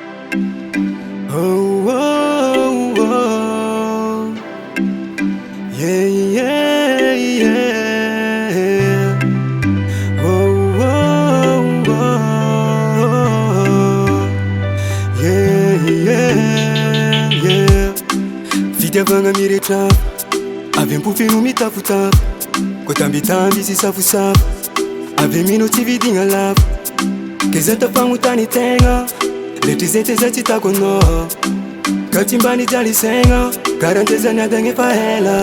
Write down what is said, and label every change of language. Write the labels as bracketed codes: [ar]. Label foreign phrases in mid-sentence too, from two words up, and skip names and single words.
[en] Oh, oh, oh. Yeah, yeah, yeah. Oh, oh, oh. Yeah, yeah, yeah. [mg] Fitiavagna miretrava avy ampofeno mitafotafo koa tambitamby izy safosafo avy mino tsy vidigna lavo ke za tafagnotany tegna letry zay teza tsy tako anao ka tsy mba nijaly saigna karantezany adagny efa ela